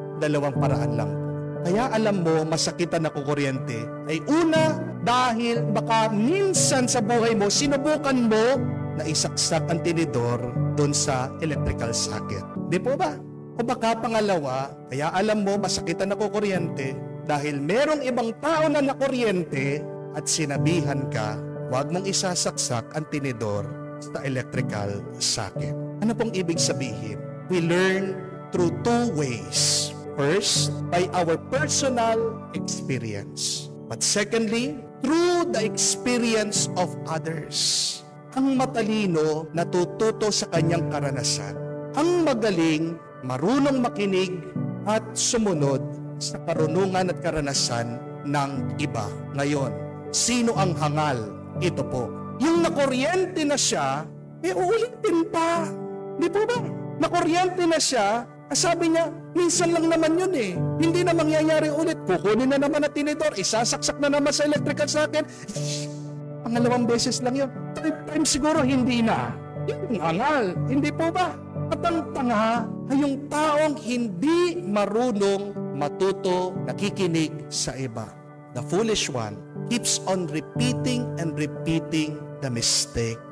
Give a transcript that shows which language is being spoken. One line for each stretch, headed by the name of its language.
Filipino: Dalawang paraan lang po. Kaya alam mo masakit ang nakukuryente ay una, dahil baka minsan sa buhay mo, sinubukan mo na isaksak ang tinidor doon sa electrical socket. Di po ba? O baka pangalawa, kaya alam mo masakit ang nakukuryente dahil merong ibang tao na nakuryente at sinabihan ka, huwag mong isasaksak ang tinidor sa electrical socket. Ano pong ibig sabihin?
English: We learn through two ways. First, by our personal experience. But secondly, through the experience of others.
Filipino: Ang matalino natututo sa kanyang karanasan. Ang magaling, marunong makinig at sumunod sa karunungan at karanasan ng iba. Ngayon, sino ang hangal? Ito po. Yung nakuryente na siya, uulitin pa. Di po ba? Nakuryente na siya, sabi niya, minsan lang naman yun eh. Hindi na mangyayari ulit. Kukunin na naman na tinidor, isasaksak na naman sa electrical socket. Pangalawang beses lang yun.
English: 3 times
Filipino: siguro hindi na. Yung hangal, hindi po ba? At ang tanga ay yung taong hindi marunong matuto, nakikinig sa iba.
English: The foolish one keeps on repeating and repeating the mistake.